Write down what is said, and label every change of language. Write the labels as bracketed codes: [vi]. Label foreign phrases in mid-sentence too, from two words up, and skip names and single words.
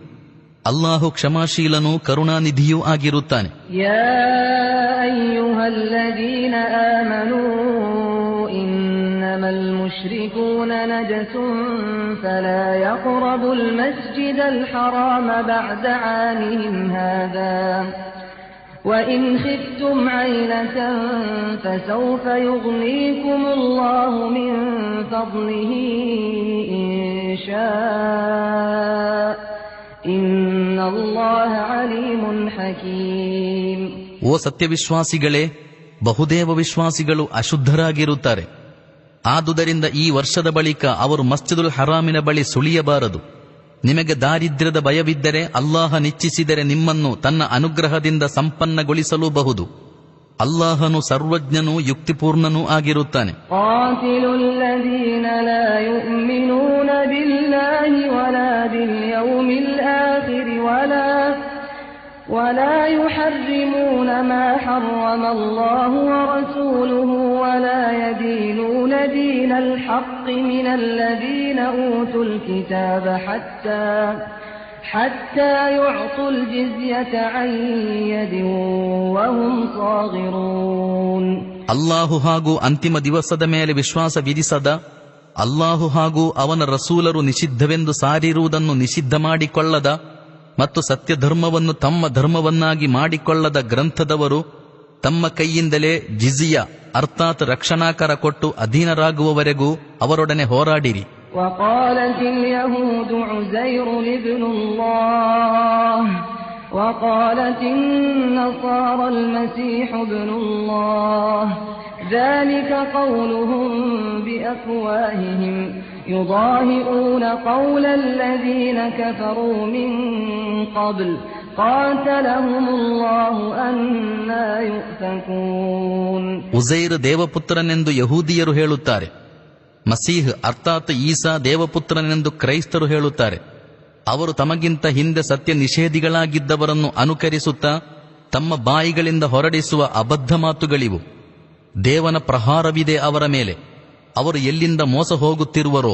[kn] ಅಲ್ಲಾಹು ಕ್ಷಮಾಶೀಲನೂ ಕರುಣಾನಿಧಿಯೂ ಆಗಿರುತ್ತಾನೆ. [ar] يا أيها الذين آمنوا إنما المشركون نجس فلا يقربوا المسجد الحرام بعد عامهم هذا وإن خفتم عيلة فسوف يغنيكم الله من فضله إن شاء إن الله عليم حكيم. [kn] ಓ ಸತ್ಯವಿಶ್ವಾಸಿಗಳೇ, ಬಹುದೇವ ವಿಶ್ವಾಸಿಗಳು ಅಶುದ್ಧರಾಗಿರುತ್ತಾರೆ. ಆದುದರಿಂದ ಈ ವರ್ಷದ ಬಳಿಕ ಅವರು ಮಸ್ಜಿದುಲ್ ಹರಾಮಿನ ಬಳಿ ಸುಳಿಯಬಾರದು. ನಿಮಗೆ ದಾರಿದ್ರ್ಯದ ಭಯವಿದ್ದರೆ ಅಲ್ಲಾಹನಿಚ್ಛಿಸಿದರೆ ನಿಮ್ಮನ್ನು ತನ್ನ ಅನುಗ್ರಹದಿಂದ ಸಂಪನ್ನಗೊಳಿಸಲೂಬಹುದು. ಅಲ್ಲಾಹನು ಸರ್ವಜ್ಞನೂ ಯುಕ್ತಿಪೂರ್ಣನೂ ಆಗಿರುತ್ತಾನೆ. [ar] ولا يحرمون ما حرم الله ورسوله ولا يدينون دين الحق من الذين أوتوا الكتاب حتى يعطوا الجزية عن يد وهم صاغرون. [kn] ಅಲ್ಲಾಹು ಹಾಗೂ ಅಂತಿಮ ದಿವಸದ ಮೇಲೆ ವಿಶ್ವಾಸ ವಿಧಿಸದ, ಅಲ್ಲಾಹು ಹಾಗೂ ಅವನ ರಸೂಲರು ನಿಷಿದ್ಧವೆಂದು ಸಾರಿರುವುದನ್ನು ನಿಷಿದ್ಧ ಮಾಡಿಕೊಳ್ಳದ ಮತ್ತು ಸತ್ಯ ಧರ್ಮವನ್ನು ತಮ್ಮ ಧರ್ಮವನ್ನಾಗಿ ಮಾಡಿಕೊಳ್ಳದ ಗ್ರಂಥದವರು ತಮ್ಮ ಕೈಯಿಂದಲೇ ಜಿಜಿಯ ಅರ್ಥಾತ್ ರಕ್ಷಣಾಕರ ಕೊಟ್ಟು ಅಧೀನರಾಗುವವರೆಗೂ ಅವರೊಡನೆ ಹೋರಾಡಿರಿ. [ar] وقالت اليهود عزير ابن الله وقالت النصارى المسيح ابن الله ذلك قولهم بأفواههم يضاهئون قول الذين كفروا من قبل قاتلهم الله أنى يؤفكون. [kn] ಉಜೈರ್ ದೇವಪುತ್ರನೆಂದು ಯಹೂದಿಯರು ಹೇಳುತ್ತಾರೆ, ಮಸೀಹ್ ಅರ್ಥಾತ್ ಈಸಾ ದೇವಪುತ್ರನೆಂದು ಕ್ರೈಸ್ತರು ಹೇಳುತ್ತಾರೆ. ಅವರು ತಮಗಿಂತ ಹಿಂದೆ ಸತ್ಯ ನಿಷೇಧಿಗಳಾಗಿದ್ದವರನ್ನು ಅನುಕರಿಸುತ್ತಾ ತಮ್ಮ ಬಾಯಿಗಳಿಂದ ಹೊರಡಿಸುವ ಅಬದ್ಧ ಮಾತುಗಳಿವು. ದೇವನ ಪ್ರಹಾರವಿದೆ ಅವರ ಮೇಲೆ. ಅವರು ಎಲ್ಲಿಂದ ಮೋಸ ಹೋಗುತ್ತಿರುವರೋ.